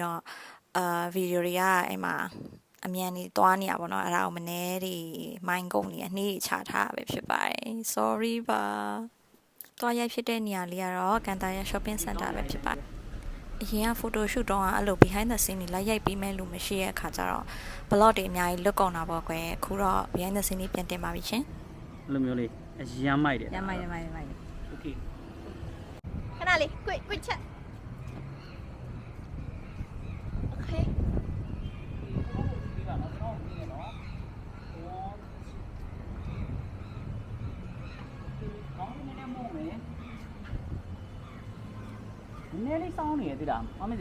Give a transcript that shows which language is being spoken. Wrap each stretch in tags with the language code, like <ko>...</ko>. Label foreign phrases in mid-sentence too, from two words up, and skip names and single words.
<my>တော့ဗီဒီယိုတွေကအဲ့မှာအမြန်ကြီးသွားနေရပါတော့အဲ့ဒါကိုမနေတွေမိုင်းကုန်နေအနှေးချထားပဲဖြစ်ပါတယ် sorry ပါသွားရိုက်ဖြစ်တဲ့နေရာလေးကတော့ကန်တာရ</my> <en>shopping center</en> <my>ပဲဖြစ်ပါတယ်အရင်က</my> <en>photo shoot</en> <my>တော့အဲ့လို</my> <en>behind the scene</en> <my>တွေလိုက်ရိုက်ပေးမဲ့လူမရှိရဲ့အခါကျတော့ blog တွေအများကြီးလွတ်ကုန်တာပေါ့ကွယ်အခုတော့</my> <en>behind the scene</en> <my>တွေပြန်တင်ပါပြီရှင် အဲ့လိုမျိုးလေးအရမ်းမိုက်တယ် ရမ်းမိုက် okay ခဏလေး</my> <en>quick chat okay</en> <my>ဒီကနော်ကျွန်တော်မြင်ရနော်ကောင်းနေနေမို့မယ်နည်းလေးစောင်းနေရသေးလားမမသိ</my>